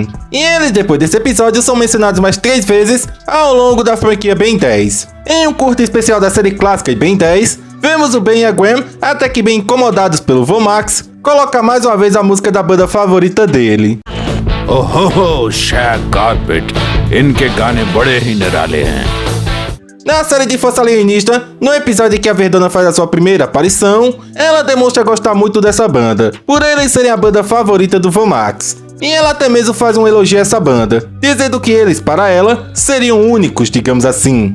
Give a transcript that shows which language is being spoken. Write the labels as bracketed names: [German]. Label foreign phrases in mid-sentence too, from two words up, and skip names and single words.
[Portuguese] E eles, depois desse episódio, são mencionados mais 3 vezes ao longo da franquia Ben 10. Em um curto especial da série clássica de Ben 10, vemos o Ben e a Gwen, até que bem incomodados pelo Vomax, colocar mais uma vez a música da banda favorita dele. [Hindi] Oh ho ho, Shag Carpet, इनके गाने बड़े ही निराले हैं. [Portuguese] Na série de Força Alienista, no episódio em que a Verdana faz a sua primeira aparição, ela demonstra gostar muito dessa banda, por eles serem a banda favorita do Vomax. E ela até mesmo faz um elogio a essa banda, dizendo que eles, para ela, seriam únicos, digamos assim.